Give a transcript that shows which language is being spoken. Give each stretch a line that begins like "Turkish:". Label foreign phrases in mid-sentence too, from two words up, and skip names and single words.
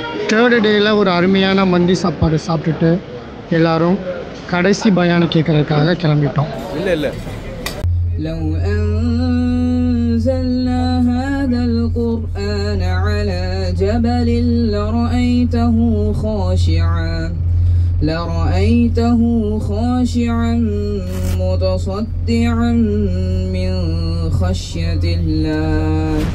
English: third day
Tamil: ஒரு அருமையான மந்தி சாப்பாடு சாப்பிட்டுட்டு எல்லாரும் கடைசி பயானை கேட்கறதுக்காக கிளம்பிட்டோம்.
Arabic: لو أنزلنا هذا القرآن على جبل لرأيته خاشعا متصدعا من خشية الله.